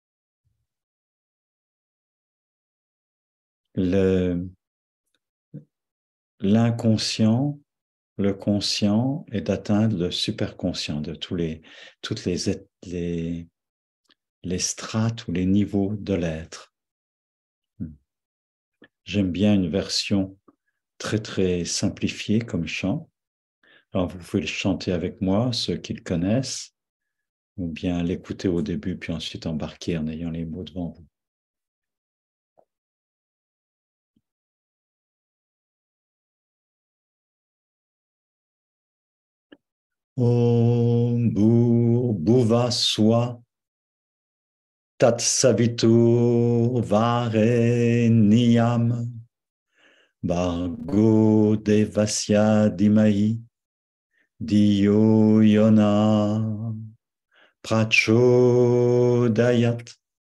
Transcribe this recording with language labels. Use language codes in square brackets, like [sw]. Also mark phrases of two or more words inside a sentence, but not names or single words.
[fr] l'inconscient, le conscient et d'atteindre le superconscient de toutes les strates ou les niveaux de l'être. J'aime bien une version très très simplifiée comme chant. Alors vous pouvez le chanter avec moi, ceux qui le connaissent, ou bien l'écouter au début puis ensuite embarquer en ayant les mots devant vous. [sa] Om Bhurbhuva Swah Tat Savitur Varenyam Bhargo Devasya Dhimahi Diyo Yona Prachodayat.